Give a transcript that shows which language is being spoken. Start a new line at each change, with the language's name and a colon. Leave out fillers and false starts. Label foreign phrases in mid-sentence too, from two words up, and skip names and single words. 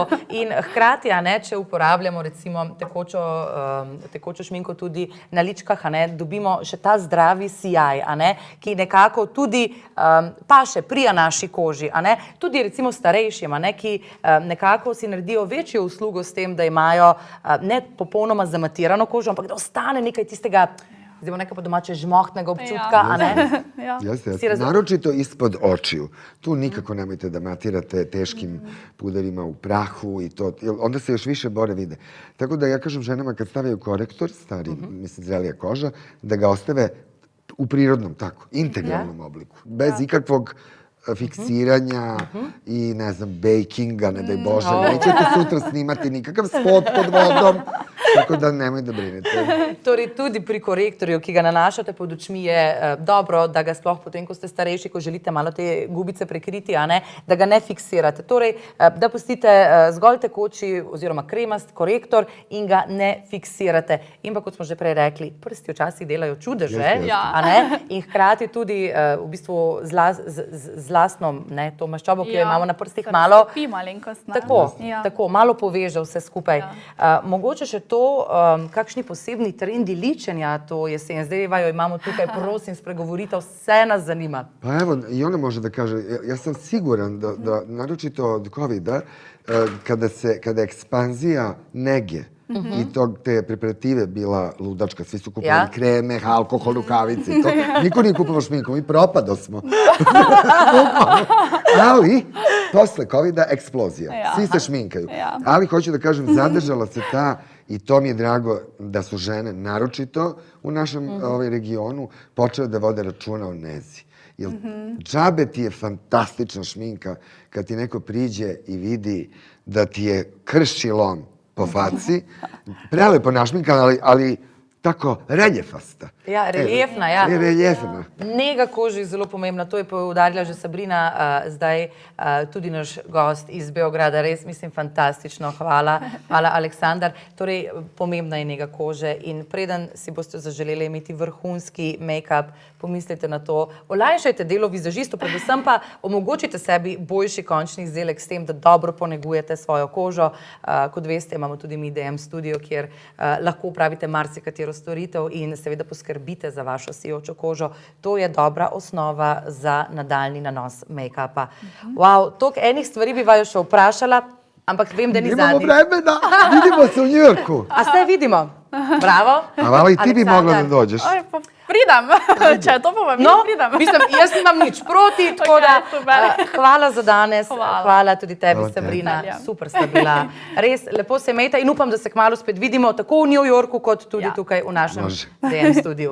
Slovenian: In hkrati, če uporabljamo recimo tekočo šminko tudi na ličkah, dobimo še ta zdravi sijaj, ki nekako tudi paše, prija naši koži. Tudi recimo starejšim, ki nekako si naredijo večjo uslugo s tem, da imajo ne popolnoma zamatirano kožo, ampak da ostane nekaj tistega, zdaj bo nekaj po domače žmohtnega občutka,
Serbian: Jeste. Naročito ispod očiju. Tu nikako nemojte da matirate teškim puderima u prahu i to, onda se još više bore vide. Tako da ja kažem ženama kad stavljaju korektor, stari, mislim, zrelija koža, da ga ostave u prirodnom, tako, integralnom obliku. Bez ikakvog fiksiranja i, ne znam, bakinga, ne daj Bože. Nećete sutra snimati nikakav spot pod vodom, tako da nemoj da brinete.
Slovenian: Torej, tudi pri korektorju, ki ga nanašate pod očmi, je dobro, da ga sploh potem, ko ste starejši, ko želite malo te gubice prekriti, da ga ne fiksirate. Torej, da pustite zgolj tekoči oziroma kremast korektor in ga ne fiksirate. In pa, kot smo že prej rekli, prsti včasih delajo čudeže, in hkrati tudi v bistvu z lastno to maščobo, ki jo imamo na prstih, malo stopi malenkost. Tako, malo poveže vse skupaj. Mogoče še to, to, kakšni posebni trendi ličenja to jesen? Zdaj, Evajo, imamo tukaj, prosim, spregovorite, vse nas zanima.
Serbian: Pa evo, i ona može da kaže, ja sam siguran da naročito od COVID-a, kada je ekspanzija nege i te preparative bila ludačka, svi su kupovali kreme, alkohol, rukavice i to. Niko nije kupovao šminku, mi propado smo. Ali, posle COVID-a eksplozija. Svi se šminkaju. Ali, hoću da kažem, zadržala se ta, i to mi je drago da su žene, naročito u našem regionu, počele da vode računa o nezi. Jer džabe ti je fantastična šminka kad ti neko priđe i vidi da ti je kršći lom po faci, prelepo našminkan, ali tako reljefasta.
Slovenian: Ja, reljefna, ja. Reljefna. Nega kože je zelo pomembna, to je poudarila že Sabrina, zdaj tudi naš gost iz Beograda, res mislim fantastično, hvala Aleksandar. Torej, pomembna je nega kože in preden si boste zaželeli imeti vrhunski make-up, pomislite na to, olajšajte delo vizažistov, predvsem pa omogočite sebi boljši končni izdelek s tem, da dobro ponegujete svojo kožo. Kot veste, imamo tudi mi DM studio, kjer lahko upravite marsikatero storitev in seveda poskrbite za vašo sijočo kožo. To je dobra osnova za nadaljni nanos make-upa. Wow, toliko enih stvari bi vaju še vprašala, ampak vem, da ni zadnji.
Serbian: Imamo vremena, vidimo se u Njujorku.
Slovenian: A se vidimo? Bravo.
Serbian: A vala i ti bi mogla da dođeš.
Slovenian: Pridem, če je to povabilo, pridem. Mislim, jaz nimam nič proti, tako da hvala za danes, hvala tudi tebi, Sabrina, super sta bila. Res, lepo se imejte in upam, da se kmalu spet vidimo, tako v New Yorku, kot tudi tukaj v našem DM studiu.